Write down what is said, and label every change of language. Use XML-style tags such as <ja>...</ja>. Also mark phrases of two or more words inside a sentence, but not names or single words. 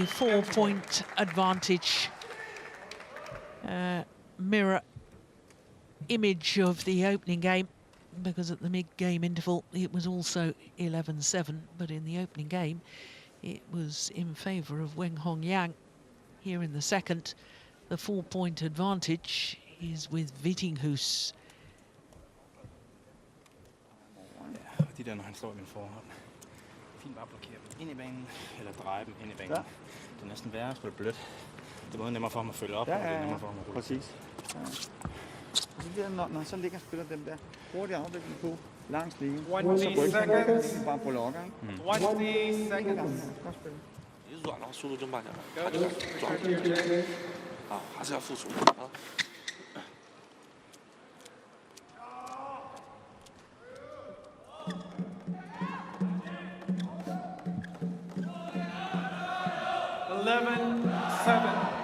<en>with a 4-point advantage mirror image of the opening game, because at the mid-game interval it was also 11-7, but in the opening game it was in favour of Wenhong Yang. Here in the second, the 4-point advantage is with Vittinghus.</en> <da>Ja, de der, når han står i min forhånd. Fint bare blokere dem ind i banen, eller dreje dem ind i banen. Ja. Det er næsten værre at spille blødt. Det er både nemmere for ham at følge op, og det er nemmere for ham at rulle. Præcis. Ja. Så der, når han så ligger og spiller dem der hurtige afvikling på langs linjen, og så rykker han bare på lokker.</da> <en>20 seconds.</en> <zh>你软了，速度就慢下来，他就转啊，还是要付出啊。 11-7.</zh>